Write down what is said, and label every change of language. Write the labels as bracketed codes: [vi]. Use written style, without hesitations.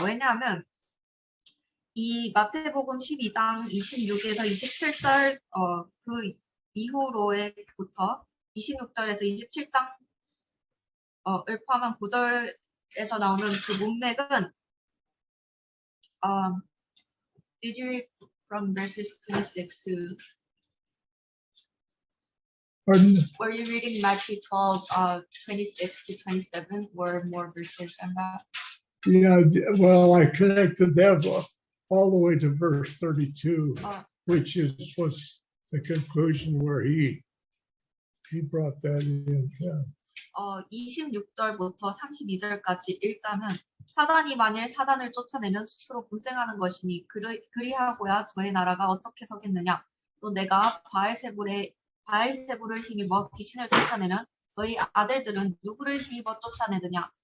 [ko] 왜냐하면 이 마태복음 12장 26에서 27절 그 이후로부터 26절에서 27장을 포함한 9절에서 나오는 그 문맥은 [en] Did you read from verses 26 to Pardon? Were you reading Matthew 12, 26 to 27, or more verses than that? Yeah, well, I connected that all the way to verse 32, 어, which was the conclusion where he brought that in. Yeah. [ko] 26절부터 32절까지 읽자면 사단이 만일 사단을 쫓아내면 스스로 분쟁하는 것이니 그리하고야 저의 나라가 어떻게 서겠느냐. 또 내가 바알세불을 힘입어 귀신을 쫓아내면 너희 아들들은 누구를 힘입어 쫓아내느냐.